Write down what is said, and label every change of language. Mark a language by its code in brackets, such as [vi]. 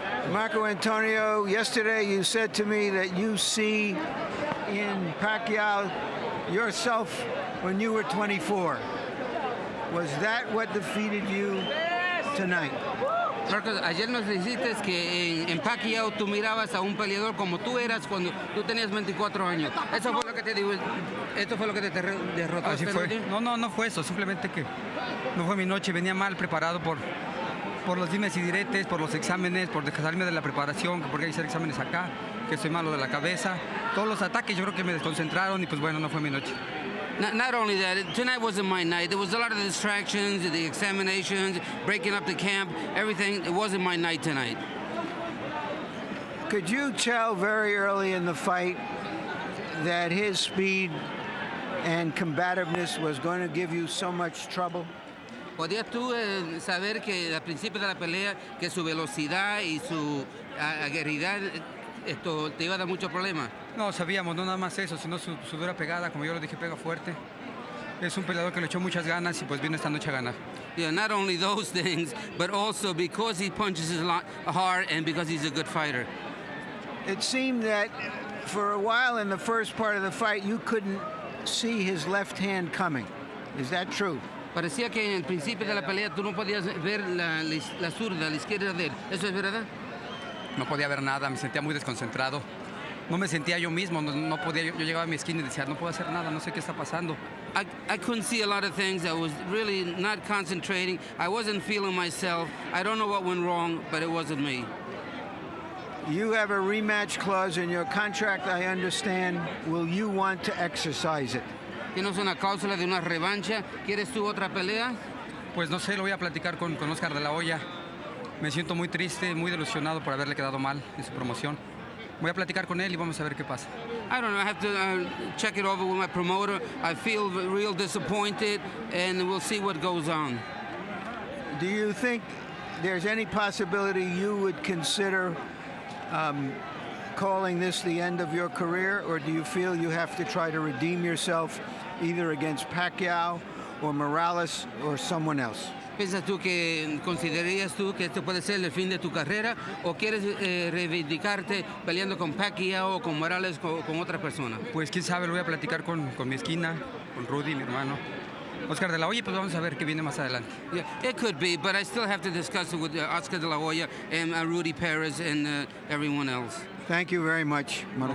[en] Marco Antonio, yesterday you said to me that you see in Pacquiao yourself when you were 24. Was that what defeated you tonight? [es] Marcos, ayer nos dijiste que en Pacquiao tú mirabas a un peleador como tú eras cuando tú tenías 24 años. Eso fue lo que te digo, esto fue lo que te derrotó. Así fue. No fue eso, simplemente que no fue mi noche, venía mal preparado por los dimes y diretes, por los exámenes, por salirme de la preparación, porque hay que hacer exámenes acá, que estoy malo de la cabeza. Todos los ataques yo creo que me desconcentraron y pues bueno, no fue mi noche. [en] Not only that, tonight wasn't my night. There was a lot of distractions, the examinations, breaking up the camp, everything. It wasn't my night tonight. Could you tell very early in the fight that his speed and combativeness was going to give you so much trouble? [es] ¿Podías tú saber que al principio de la pelea que su velocidad y su aguerridad esto te iba a dar mucho problema? No, sabíamos, no nada más eso, sino su dura pegada, como yo lo dije, pega fuerte. Es un peleador que le echó muchas ganas y pues vino esta noche a ganar. [en] Yeah, not only those things, but also because he punches hard and because he's a good fighter. It seemed that for a while in the first part of the fight, you couldn't see his left hand coming. Is that true? [es] Parecía que en el principio de la pelea tú no podías ver la zurda, la izquierda de él. ¿Eso es verdad? No podía ver nada, me sentía muy desconcentrado. No me sentía yo mismo, no podía, yo llegaba a mi esquina y decía, no puedo hacer nada, no sé qué está pasando. [en] I couldn't see a lot of things. I was really not concentrating. I wasn't feeling myself. I don't know what went wrong, but it wasn't me. You have a rematch clause in your contract, I understand. Will you want to exercise it? [es] ¿Tienes una cláusula de una revancha? ¿Quieres tú otra pelea? Pues no sé, lo voy a platicar con Oscar de la Hoya. Me siento muy triste, muy delusionado por haberle quedado mal en su promoción. Voy a platicar con él y vamos a ver qué pasa. [en] I don't know. I have to check it over with my promoter. I feel real disappointed, and we'll see what goes on. Do you think there's any possibility you would consider calling this the end of your career, or do you feel you have to try to redeem yourself either against Pacquiao or Morales or someone else? [es] ¿Piensas tú que considerarías tú que esto puede ser el fin de tu carrera o quieres reivindicarte peleando con Pacquiao o con Morales o con otra persona? Pues quién sabe, lo voy a platicar con mi esquina, con Rudy, mi hermano. Oscar de la Hoya, pues vamos a ver qué viene más adelante. [en] Yeah, it could be, but I still have to discuss it with Oscar de la Hoya and Rudy Perez and everyone else. Thank you very much, Marco